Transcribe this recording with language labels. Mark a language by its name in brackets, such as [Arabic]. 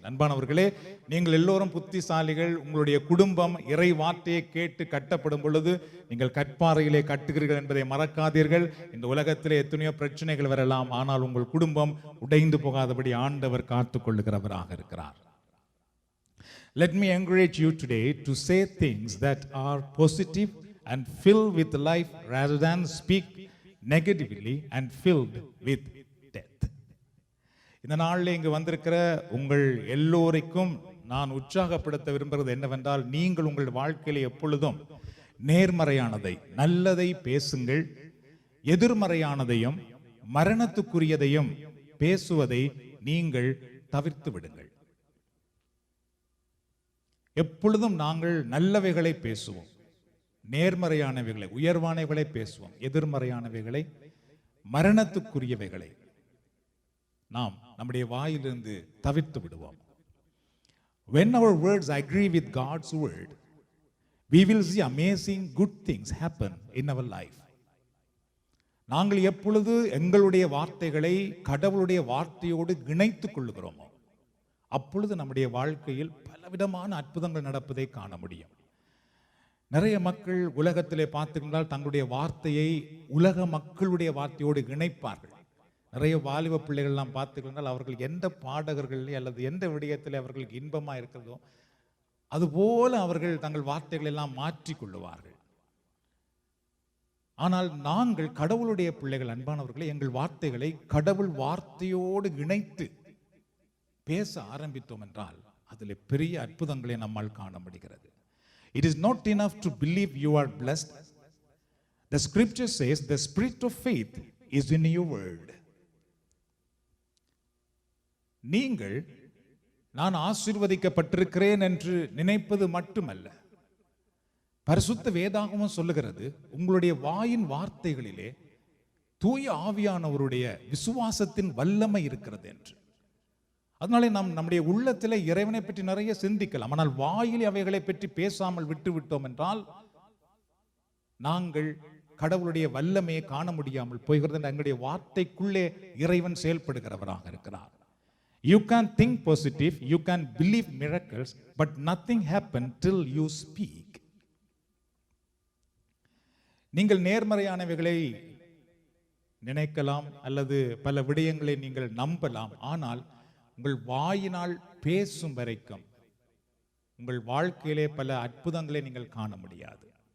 [Tamil] அன்பானவர்களே, நீங்கள் எல்லோரும் புத்திசாலிகள். உங்களுடைய குடும்பம் இறை வார்த்தையை கேட்டு கட்டப்படும் பொழுது நீங்கள் கற்பாறையிலே கட்டுகிறீர்கள் என்பதை மறக்காதீர்கள். இந்த உலகத்திலே எத்தனையோ பிரச்சனைகள் வரலாம், ஆனால் உங்கள் குடும்பம் உடைந்து போகாதபடி ஆண்டவர் காத்துக் கொள்ளுகிறவராக இருக்கிறார். [English] Let me encourage you today to say things that are positive and filled with life rather than speak negatively and filled with death. [Tamil] இந்த நாளில் இங்கு வந்திருக்கிற உங்கள் எல்லோருக்கும் நான் உற்சாகப்படுத்த விரும்புகிறது என்னவென்றால், நீங்கள் உங்கள் வாழ்க்கையில் எப்பொழுதும் நேர்மறையானதை, நல்லதை பேசுங்கள். எதிர்மறையானதையும் மரணத்துக்குரியதையும் பேசுவதை நீங்கள் தவிர்த்து விடுங்கள். எப்பொழுதும் நாங்கள் நல்லவைகளை பேசுவோம், நேர்மறையானவைகளை, உயர்வானவைகளை பேசுவோம். எதிர்மறையானவைகளை, மரணத்துக்குரியவைகளை நாம் நம்முடைய வாயிலிருந்து தவிர்த்து விடுவோம். [English] When our words agree with God's word, we will see amazing good things happen in our life. [Tamil] நாங்கள் எப்பொழுது எங்களுடைய வார்த்தைகளை கடவுளுடைய வார்த்தையோடு இணைத்துக் கொள்ளுகிறோமோ அப்பொழுது நம்முடைய வாழ்க்கையில் பலவிதமான அற்புதங்கள் நடப்பதை காண முடியும். நிறைய மக்கள் உலகத்திலே பார்த்துக்கின்றால் தங்களுடைய வார்த்தையை உலக மக்களுடைய வார்த்தையோடு இணைப்பார்கள். நிறைய வாலிப பிள்ளைகள்லாம் பார்த்துக்கின்றால் அவர்கள் எந்த பாடகர்களே அல்லது எந்த விடயத்தில் அவர்களுக்கு இன்பமாக இருக்கிறதோ அதுபோல அவர்கள் தங்கள் வார்த்தைகள் எல்லாம் மாற்றிக்கொள்ளுவார்கள். ஆனால் நாங்கள் கடவுளுடைய பிள்ளைகள், அன்பானவர்களை, எங்கள் வார்த்தைகளை கடவுள் வார்த்தையோடு இணைத்து பேச ஆரம்பித்தோம் என்றால் அதில் பெரிய அற்புதங்களை நம்மால் காண முடிகிறது. [English] It is not enough to believe you are blessed. The scripture says the spirit of faith is in your word. [Tamil] நீங்கள் நான் ஆசீர்வதிக்கப்பட்டிருக்கிறேன் என்று நினைப்பது மட்டுமல்ல, பரிசுத்த வேதாகமம் சொல்லுகிறது உங்களுடைய வாயின் வார்த்தைகளிலே தூய ஆவியானவருடைய விசுவாசத்தின் வல்லமை இருக்கிறது என்று. அதனாலே நாம் நம்முடைய உள்ளத்தில் இறைவனை பற்றி நிறைய சிந்திக்கலாம். ஆனால் வாயிலே அவைகளை பற்றி பேசாமல் விட்டு விட்டோம் என்றால் நாங்கள் கடவுளுடைய வல்லமையை காண முடியாமல் போகிறது. எங்களுடைய வார்த்தைக்குள்ளே இறைவன் செயல்படுகிறவராக இருக்கிறார். [English] You can think positive, you can believe miracles, but nothing happen till you speak. [Tamil] நீங்கள் நேர்மறையானவைகளை நினைக்கலாம் அல்லது பல விடயங்களை நீங்கள் நம்பலாம். ஆனால் உங்கள் வாயினால் பேசும் வரைக்கும் உங்கள் வாழ்க்கையிலே பல அற்புதங்களை நீங்கள் காண முடியாது.